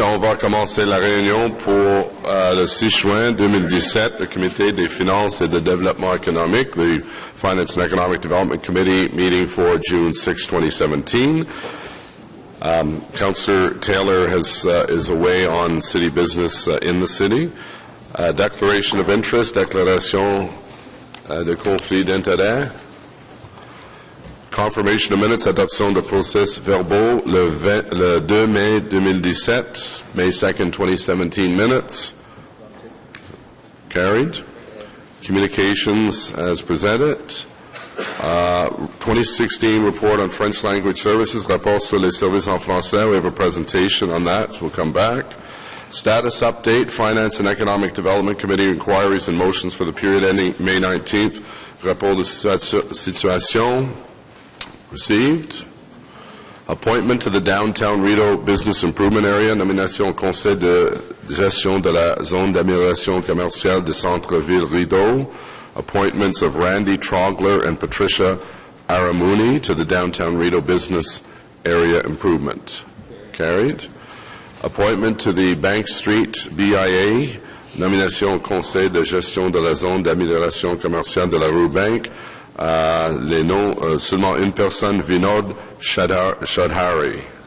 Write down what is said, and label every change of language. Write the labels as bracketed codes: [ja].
[fr] On va commencer la réunion pour le 6 juin 2017, le Comité des finances et de développement économique, [en] the Finance and Economic Development Committee meeting for June 6, 2017. Councillor Taylor is away on city business in the city. Declaration of interest, [fr] déclaration de conflit d'intérêt. [en] Confirmation of minutes, [fr] adoption de procès verbaux le 2 mai 2017, [en] May 2nd, 2017 minutes. Carried. Communications as presented. 2016 report on French language services, [fr] rapport sur les services en français. [en] We have a presentation on that, so we'll come back. Status update, Finance and Economic Development Committee inquiries and motions for the period ending May 19th. [fr] Rapport de situation. [en] Received. Appointment to the Downtown Rideau Business Improvement Area. [fr] Nomination au Conseil de gestion de la zone d'amélioration commerciale de Centre-Ville Rideau. [en] Appointments of Randy Trogler and Patricia Aramuni to the Downtown Rideau Business Area Improvement. Carried. Appointment to the Bank Street BIA. [fr] Nomination au Conseil de gestion de la zone d'amélioration commerciale de la rue Bank. Les noms, seulement une personne, Vinod Shadhari.